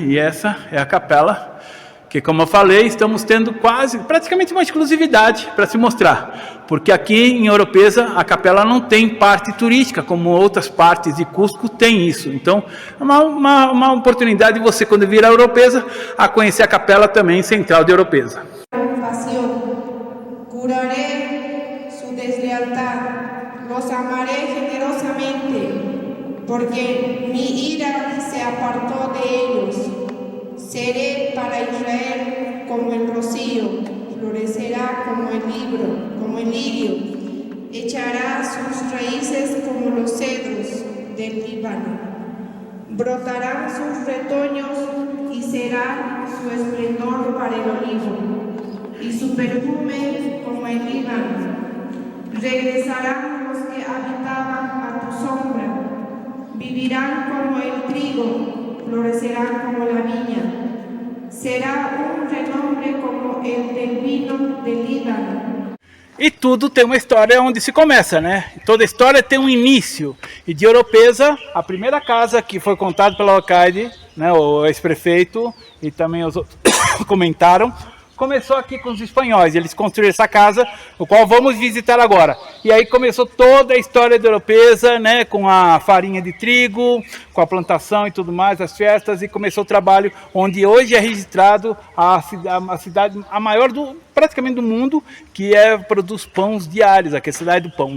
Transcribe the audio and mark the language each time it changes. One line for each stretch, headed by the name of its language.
Portuguese: E essa é a capela que, como eu falei, estamos tendo praticamente uma exclusividade para se mostrar, porque aqui em Oropesa a capela não tem parte turística, como outras partes de Cusco tem isso. Então, é uma oportunidade de você, quando vir a Oropesa, a conhecer a capela também central de Oropesa.
Spanish: Curaré su deslealtad, los amaré generosamente, porque mi ira se apartó de ellos. Seré para Israel como el rocío, florecerá como el lirio, echará sus raíces como los cedros del Líbano. Brotarán sus retoños y será su esplendor para el olivo, y su perfume como el Líbano. Regresarán los que habitaban a tu sombra, vivirán como el trigo, florecerán como la viña. Será un renombre como el del vino del Líbano.
Portuguese: E tudo tem uma história onde se começa, né? Toda história tem um início. E de Oropesa, a primeira casa que foi contada pela Alcaide, né, o ex-prefeito, e também os outros comentaram, começou aqui com os espanhóis. Eles construíram essa casa, o qual vamos visitar agora. E aí começou toda a história de Oropesa, né, com a farinha de trigo, com a plantação e tudo mais, as festas, e começou o trabalho onde hoje é registrado a cidade, a maior praticamente do mundo, que produz pães diários, aqui é a cidade do pão.